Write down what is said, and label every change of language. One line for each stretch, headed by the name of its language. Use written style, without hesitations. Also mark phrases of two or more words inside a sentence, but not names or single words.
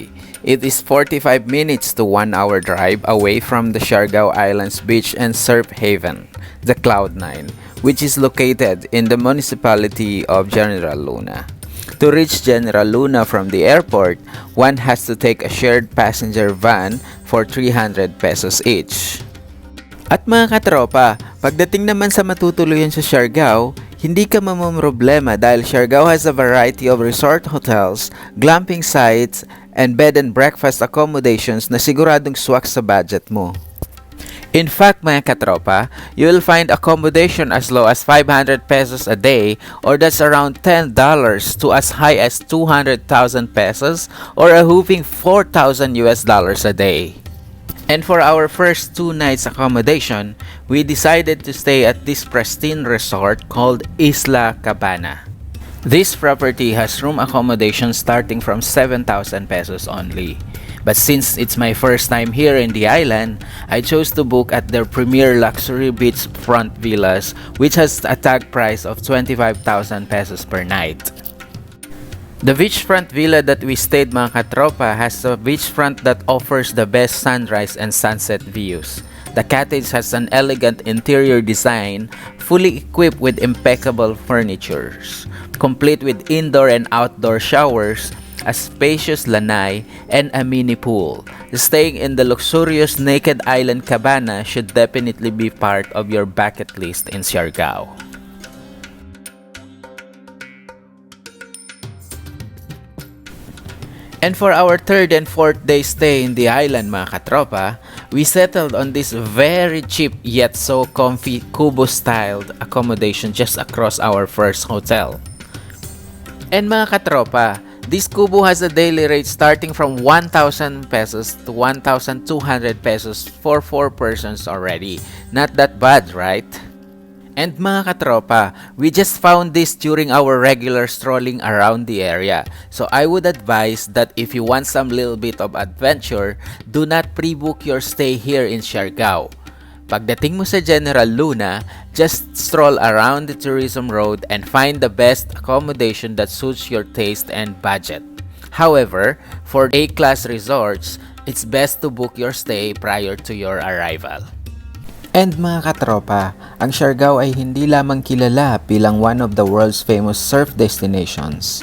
English: It is 45 minutes to 1 hour drive away from the Siargao Islands beach and surf haven, the Cloud9, which is located in the municipality of General Luna. To reach General Luna from the airport, one has to take a shared passenger van for 300 pesos each.
Filipino: At mga katropa, pagdating naman sa matutuluyan sa Siargao, hindi ka mamumroblema dahil
English: Siargao has a variety of resort hotels, glamping sites, and bed and breakfast accommodations
Filipino: na siguradong swak sa budget mo.
English: In fact,
Filipino: mga katropa,
English: you will find accommodation as low as 500 pesos a day, or that's around $10 to as high as 200,000 pesos or a whopping $4,000 a day. And for our first 2 nights accommodation, we decided to stay at this pristine resort called Isla Cabana. This property has room accommodation starting from 7,000 pesos only. But since it's my first time here in the island, I chose to book at their premier luxury beachfront villas, which has a tag price of 25,000 pesos per night. The beachfront villa that we stayed
Filipino: mga katropa
English: has a beachfront that offers the best sunrise and sunset views. The cottage has an elegant interior design, fully equipped with impeccable furnitures, complete with indoor and outdoor showers, a spacious lanai, and a mini pool. Staying in the luxurious Naked Island Cabana should definitely be part of your bucket list in Siargao. And for our 3rd and 4th day stay in the island
Filipino: mga katropa,
English: we settled on this very cheap yet so comfy kubo-styled accommodation just across our first hotel. And
Filipino: mga katropa,
English: this kubo has a daily rate starting from 1,000 pesos to 1,200 pesos for 4 persons already. Not that bad, right? And
Filipino: mga katropa,
English: we just found this during our regular strolling around the area. So I would advise that if you want some little bit of adventure, do not pre-book your stay here in Siargao.
Filipino: Pagdating mo sa
English: General Luna, just stroll around the tourism road and find the best accommodation that suits your taste and budget. However, for A-class resorts, it's best to book your stay prior to your arrival.
Filipino: And mga katropa, ang Siargao ay hindi lamang kilala bilang
English: one of the world's famous surf destinations.